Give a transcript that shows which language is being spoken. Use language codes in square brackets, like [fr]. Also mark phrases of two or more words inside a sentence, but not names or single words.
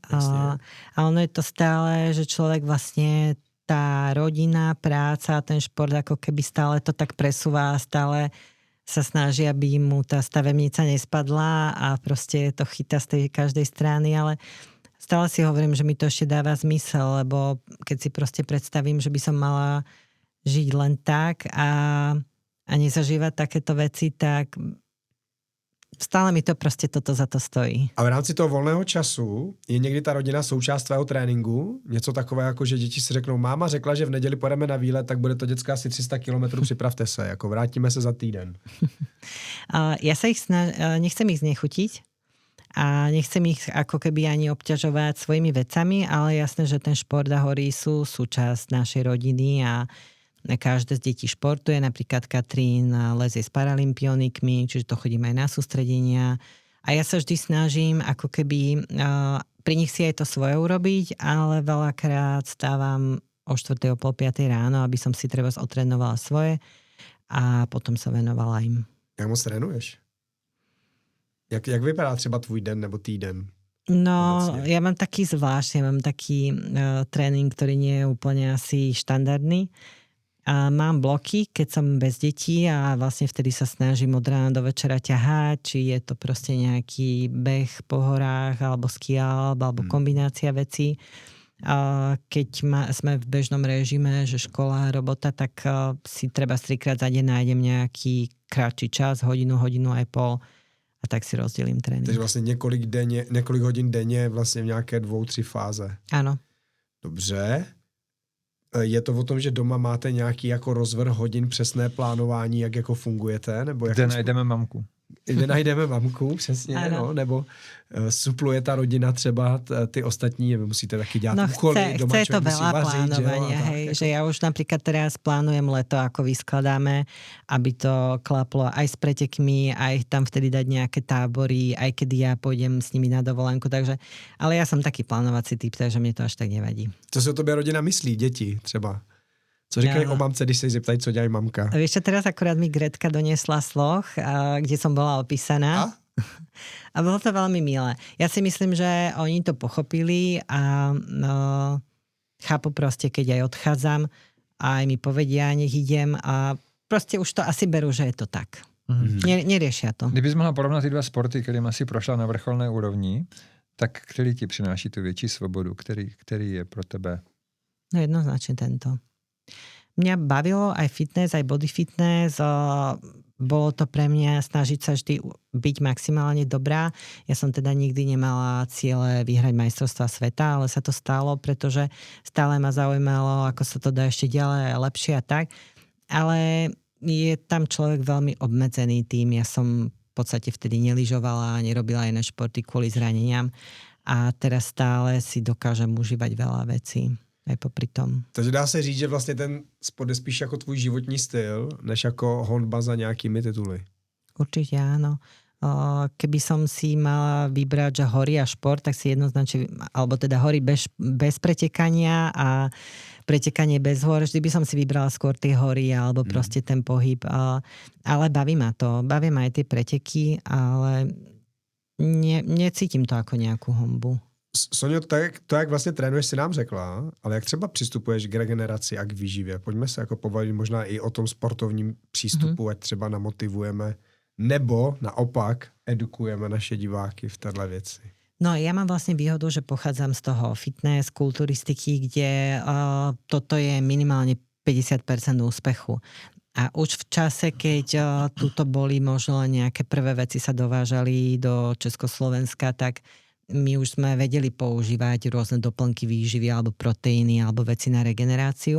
[sk] A ono je to stále, že človek vlastne tá rodina, práca, ten šport ako keby stále to tak presúva, stále sa snaží, aby mu tá stavebnica nespadla a proste to chytá z tej každej strany, ale stále si hovorím, že mi to ešte dáva zmysel, lebo keď si proste predstavím, že by som mala žiť len tak a nezažívať takéto veci, tak stále mi to prostě toto za to stojí. [cs] A v rámci toho volného času je někdy ta rodina součást tvého tréninku? Něco takové, jako že děti si řeknou, máma řekla, že v neděli pojedeme na výlet, tak bude to děcka asi 300 kilometrů, připravte se, jako vrátíme se za týden. [sk] Ja sa nechcem ich znechutiť a nechcem ich ako keby ani obťažovať svojimi vecami, ale jasné, že ten šport a hory sú súčasť našej rodiny a každé z detí športuje, napríklad Katrín lezie s paralympionikmi, čiže to chodím aj na sústredenia. A ja sa vždy snažím ako keby pri nich si aj to svoje urobiť, ale veľakrát stávam o 4:00, o 4:30 ráno, aby som si treba otrénovala svoje a potom sa venovala im. [cs] Jak moc trénuješ? Jak vypadá třeba tvůj den nebo týden? [sk] No, ja mám taký zvláštny, mám taký tréning, ktorý nie je úplne asi štandardný. A mám bloky, keď som bez detí a vlastne vtedy sa snažím od rána do večera ťahať, či je to proste nejaký beh po horách, alebo skialp, alebo kombinácia vecí. A keď sme v bežnom režime, že škola, robota, tak si treba 3-krát za deň nájdem nejaký kratší čas, hodinu aj pol a tak si [cs] rozdělím trénink. Takže vlastně několik hodin denně vlastně v nějaké 2-3 fáze. Ano. Dobře. Je to o tom, že doma máte nějaký jako rozvrh hodin, přesné plánování, jak jako fungujete? Nebo jak kde najdeme mamku. Kde najdeme mamku, přesně, no, nebo supluje ta rodina třeba ty ostatní, vy musíte taky dělat úkoly, doma [sk] chce to veľa [cs] vařit, [sk] plánovania, hej, že ja už napríklad teraz plánujem leto, ako vyskladáme, aby to klaplo aj s pretekmi, aj tam vtedy dať nejaké tábory, aj kedy ja pôjdem s nimi na dovolenku, takže, ale ja som taký plánovací typ, takže mne to až tak nevadí. [cs] Co si o tobě rodina myslí, děti třeba? Co říkají o mamce, když se zeptají, co dělají mamka? [sk] Vieš čo, teraz akurát mi Gretka doniesla sloh, kde som bola opísaná. A bolo to veľmi milé. Ja si myslím, že oni to pochopili a chápu proste, keď aj odchádzam a aj mi povedia, nech idem a proste už to asi berú, že je to tak. Neriešia to. [cs] Kdybys mohla porovnat ty dva sporty, kterým asi prošla na vrcholné úrovni, tak který ti přináší tu větší svobodu? Který je pro tebe? [sk] No jednoznačne tento. Mňa bavilo aj fitness, aj body fitness. Bolo to pre mňa snažiť sa vždy byť maximálne dobrá. Ja som teda nikdy nemala ciele vyhrať majstrovstvá sveta, ale sa to stalo, pretože stále ma zaujímalo, ako sa to dá ešte ďalej, lepšie a tak. Ale je tam človek veľmi obmedzený tým. Ja som v podstate vtedy nelyžovala, nerobila iné športy kvôli zraneniam a teraz stále si dokážem užívať veľa vecí. Aj popri tom. [cs] Takže dá se říct, že vlastně ten sport je spíš jako tvůj životní styl, než jako honba za nějakými tituly. [sk] Určite áno. Keby som si mala vybrať, že hory a šport, tak si jednoznačne, alebo teda hory bez pretekania a pretekanie bez hor, vždy by som si vybrala skôr tie hory alebo proste ten pohyb. Ale baví ma to. Baví ma aj tie preteky, ale necítim to ako nejakú honbu. [cs] Sonio, to, jak vlastně trénuješ, si nám řekla, ale jak třeba přistupuješ k regeneraci a k výživě? Pojďme se jako pobavit možná i o tom sportovním přístupu, ať třeba namotivujeme, nebo naopak edukujeme naše diváky v téhle věci. [sk] No ja mám vlastne výhodu, že pochádzam z toho fitness, kulturistiky, kde toto je minimálne 50% úspechu. A už v čase, keď tuto boli možno len nejaké prvé veci sa dovážali do Československa, tak my už sme vedeli používať rôzne doplnky výživy alebo proteíny alebo veci na regeneráciu.